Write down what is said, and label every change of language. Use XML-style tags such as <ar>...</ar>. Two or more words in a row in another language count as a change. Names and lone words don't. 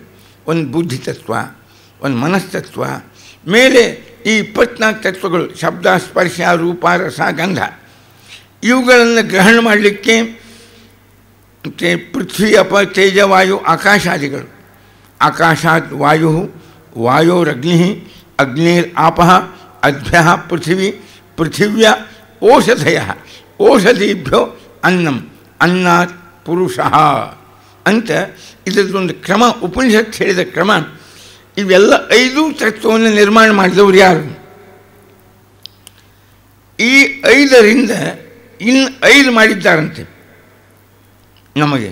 <kn>ಒಂದು ಬುದ್ಧಿತತ್ವ, ಒಂದು ಮನಸ್ತತ್ವ, ಮೇಲೆ ಈ 24 ತತ್ವಗಳು ಶಬ್ದ, ಸ್ಪರ್ಶ, ರೂಪ, ರಸ, ಗಂಧ ಇವುಗಳನ್ನು ಗ್ರಹಣ ಮಾಡಲಿಕ್ಕೆ ಪೃಥ್ವಿ, ಅಪ, ತೇಜ, ವಾಯು, ಆಕಾಶಾದಿಗಳು.</kn> <sa>ಆಕಾಶಾತ್ ವಾಯು, ವಾಯೋರಗ್ನಿ, ಅಗ್ನಿರಾಪಃ, ಅದ್ಭ್ಯ ಪೃಥಿವಿ, ಪೃಥಿವ್ಯ ಓಷಧಯ, ಓಷಧೀಭ್ಯೋ ಅನ್ನಂ, ಅನ್ನಾತ್ ಪುರುಷಃ</sa> <kn>ಅಂತ ಇದರದೊಂದು ಕ್ರಮ, ಉಪನಿಷತ್ ಹೇಳಿದ ಕ್ರಮ. ಇವೆಲ್ಲ 5 ತತ್ವವನ್ನು ನಿರ್ಮಾಣ ಮಾಡಿದವರು ಯಾರು? ಈ 5ರಿಂದ ಇನ್ನು 5 ಮಾಡಿದ್ದಾರಂತೆ ನಮಗೆ.</kn>